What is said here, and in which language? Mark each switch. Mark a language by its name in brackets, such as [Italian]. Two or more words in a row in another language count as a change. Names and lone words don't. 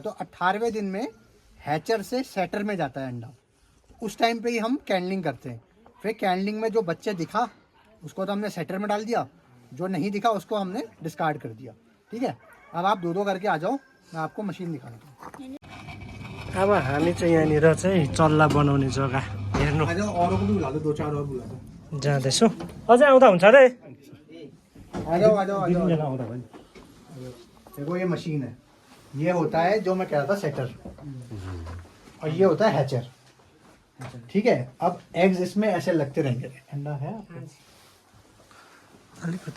[Hindi] तो 18वें दिन में हैचर से सेटर में जाता है अंडा। उस टाइम पे ही हम कैंडलिंग करते हैं। फिर कैंडलिंग में जो बच्चे दिखा उसको तो हमने सेटर में डाल दिया, जो नहीं दिखा उसको हमने डिस्कार्ड कर दिया। ठीक है, अब आप दो करके आ जाओ, मैं आपको मशीन दिखा देता हूँ। [Nepali] अब हामी चाहिँ यहाँनिर चाहिँ चल्ला बनाउने जग्गा हेर्नु [Hindi] आ जाओ, औरों को भी बुला दो, 2-4 और बुला दो। [Nepali] जाँदैछु। अझै आउँदा हुन्छ रे। [Hindi] आ जाओ आ जाओ आ जाओ। देखो ये मशीन है, ये होता है जो मैं कह रहा था सेटर, और ये होता है हैचर। ठीक है, अब एग्स इसमें ऐसे लगते रहेंगे। अंडा है [Nepali] अलिकति